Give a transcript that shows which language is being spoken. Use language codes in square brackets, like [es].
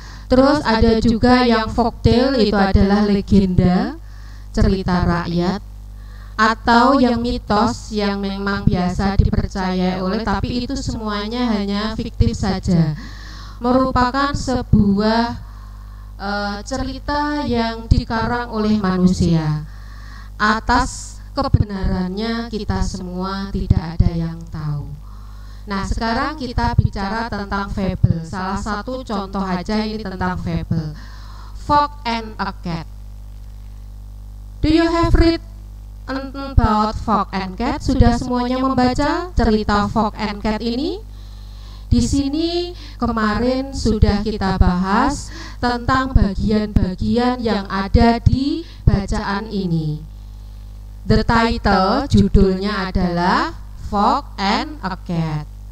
[id] Terus ada juga yang folktale, itu adalah legenda, cerita rakyat, atau yang mitos yang memang biasa dipercaya oleh, tapi itu semuanya hanya fiktif saja, merupakan sebuah cerita yang dikarang oleh manusia. Atas kebenarannya kita semua tidak ada yang tahu. Nah, sekarang kita bicara tentang fable. Salah satu contoh aja ini tentang fable. [en] Fog and a Cat. Do you have read about Fog and Cat? [id] Sudah semuanya membaca cerita Fog and Cat ini? Di sini kemarin sudah kita bahas tentang bagian-bagian yang ada di bacaan ini. [en] The title, [id] judulnya adalah [en] Fog and a Cat.